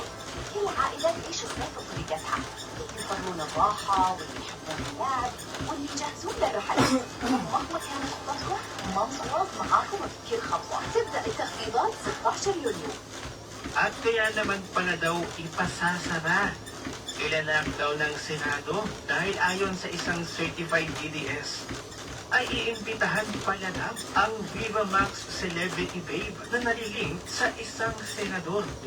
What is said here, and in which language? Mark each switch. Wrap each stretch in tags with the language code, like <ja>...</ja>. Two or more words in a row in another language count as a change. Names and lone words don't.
<ar>العائلات ايش الظروف بتاعتها؟ يفرمون الراحة واللي يحبون اللعب واللي يجهزون للرحلات. مهما كانت خططكم مامز وورلد معاكم بكل خطوة. تبدأ التخفيضات 16 يوليو.</ar> <tl>At kaya naman pala daw ipasasara. Ilalak daw ng Senado dahil ayon sa isang</tl> <en>certified DDS</en> <tl>ay iimbitahan pala daw ang Viva Max Celebrity Babe na nalilink sa isang senador.</tl>